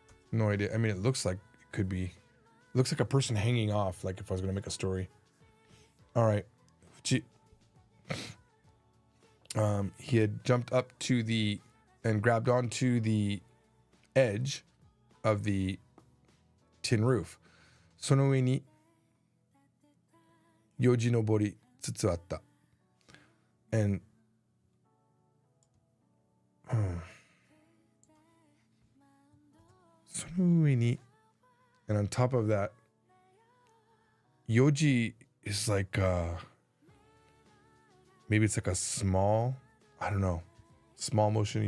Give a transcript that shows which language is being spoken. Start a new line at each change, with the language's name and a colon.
English: No idea. I mean, it looks like it could be. It looks like a person hanging off, like if I was going to make a story. All right. Fuchi. He had jumped up to the and grabbed onto the edge of the tin roof.
Japanese: その上によじ登りつつあった。
English: And
Japanese: その上に
English: and on top of that, yoji is like maybe it's like a small, I don't know, small motion.